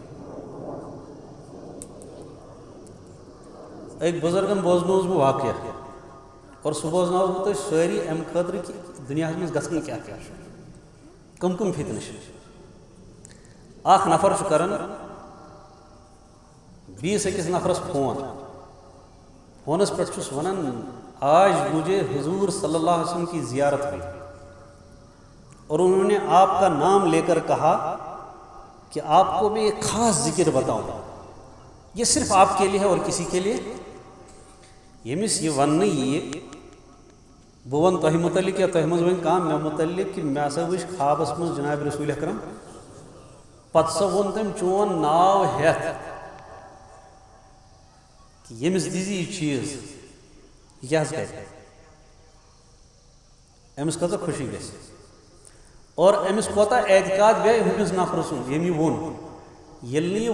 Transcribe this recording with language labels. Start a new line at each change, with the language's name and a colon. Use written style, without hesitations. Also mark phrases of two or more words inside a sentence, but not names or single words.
Kashmiri: أکۍ بُزرگن بوزنووُس بہٕ واقعہ اور سُہ بوزناوو بہٕ تۄہہِ سٲری امہِ خٲطرٕ کہِ دُنیاہس منٛز گژھان کیٛاہ کیٛاہ چھُ کٕم کٕم فتنہٕ چھِ اکھ نفر چھُ کران بیٚیِس أکِس نفرس فون فونس پٮ۪ٹھ چھُس ونان
Urdu: آج مجھے حضور صلی اللہ علیہ وسلم کی زیارت ہوئی اور انہوں نے آپ کا نام لے کر کہا کہ آپ کو میں ایک خاص ذکر بتاؤں یہ صرف آپ کے لیے
Kashmiri: ہے اور کسی کے لیے ییٚمِس یہِ وننہٕ یِیہِ بہٕ ونہٕ تۄہہِ متعلق یا تۄہہِ منٛز ؤنۍ کانٛہہ مےٚ متعلق کہِ مےٚ ہسا وٕچھ خوابس منٛز جناب رسول اکرم پتہٕ سا ووٚن تٔمۍ چون ناو ہٮ۪تھ کہ ییٚمِس دِزِ یہِ چیٖز یہِ کیٛاہ حظ کرِ أمِس کۭژاہ خوشی گژھِ اور أمِس کوتاہ اعتقاد بیٚیہِ ہُمِس نفرٕ سُنٛد ییٚمۍ یہِ ووٚن ییٚلہِ نہٕ یہِ